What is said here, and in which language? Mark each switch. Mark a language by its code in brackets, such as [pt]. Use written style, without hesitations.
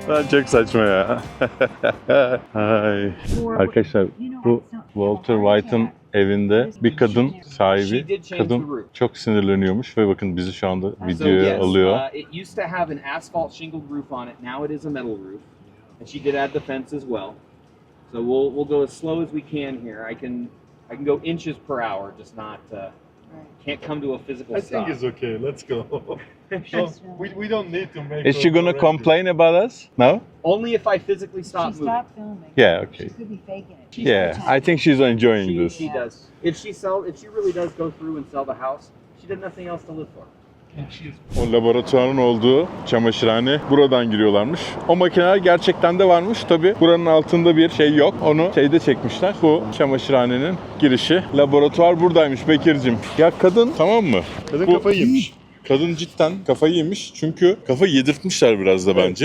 [tr] Çok saçma ya. Ay. Arkadaşlar bu Walter White'ın evinde bir kadın sahibi, kadın çok sinirleniyormuş ve bakın bizi şu anda videoya alıyor. [en] It used to have an asphalt shingled roof on it. Now it is a metal roof. And she did add the fence as well. So we'll go as slow as we can here. I can go inches per hour, just not can't come to a physical stop. I think it's okay. Let's go. We don't need to make. Is she gonna complain about us? No? Only if I physically She stop moving. stopped filming. Yeah, okay. She could be faking it. Yeah, I think she's enjoying this. She does. If she really does go through and sell the house, she did nothing else to live for. [tr] O laboratuvarın olduğu çamaşırhane buradan giriyorlarmış. O makineler gerçekten de varmış. Tabi buranın altında bir şey yok. Onu şeyde çekmişler. Bu çamaşırhanenin girişi. Laboratuvar buradaymış Bekir'cim. Ya kadın, tamam mı? Kadın Bu- kafayı yemiş. Kadın cidden kafayı yemiş. Çünkü kafa yedirtmişler biraz da bence.